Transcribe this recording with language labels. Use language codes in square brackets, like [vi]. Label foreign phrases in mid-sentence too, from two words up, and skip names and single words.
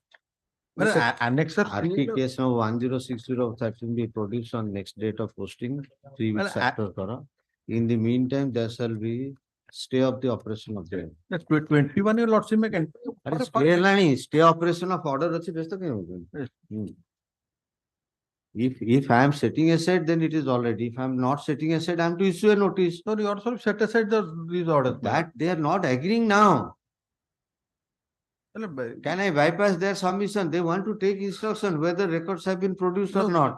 [en] Well, annexure RP case now 106013 be produced on next date of posting 3 weeks Well, after Kora. In the meantime, there shall be stay of the operation of the. That's 21, Your Lordship, may can. Stay operation of order [or] ଅଛି ବ୍ୟସ୍ତ କାହିଁ ହଉଛନ୍ତି? [en] If I am setting aside, then it is already. If I am not setting aside, I am to issue a notice. So you also set aside these orders. That they are not agreeing now. Can I bypass their submission? They want to take instruction whether records have been produced or not.